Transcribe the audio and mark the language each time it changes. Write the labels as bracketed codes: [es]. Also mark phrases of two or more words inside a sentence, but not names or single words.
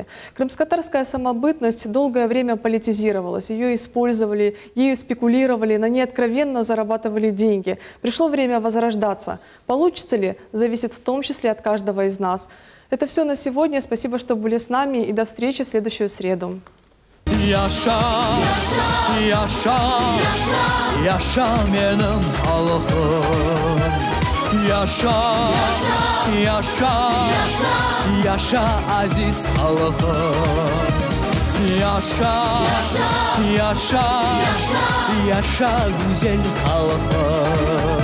[ru] Крымско-татарская самобытность долгое время политизировалась, ее использовали, ею спекулировали, на ней откровенно зарабатывали деньги. Пришло время возрождаться. Получится ли, зависит в том числе от каждого из нас. Это все на сегодня. Спасибо, что были с нами, и до встречи в следующую среду. [crh] Yaşa, yaşa, yaşa benim halkım. Yaşa, yaşa, yaşa aziz halkım. Yaşa, yaşa, yaşa güzel halkım.